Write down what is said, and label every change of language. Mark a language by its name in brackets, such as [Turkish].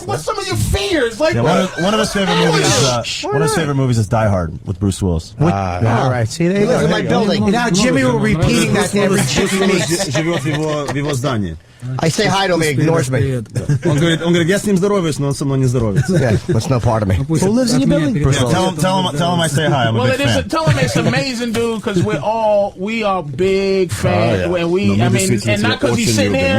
[English] What's some of your fears? Like, one of his favorite movies is Die Hard with Bruce Willis. All right. See, they live in my building. Now Jimmy will repeating that to every chick he meets. [Russian] Живет в его здании. [English] I say hi to him, he ignores me. [Russian] Он говорит, я с ним здороваюсь, но он со мной не здоровается. [English] Yeah, that's no part of me. Who lives in your building? Tell him I say hi. I'm a big fan. Tell him it's amazing, dude, because we are big fans, and not because he's sitting there.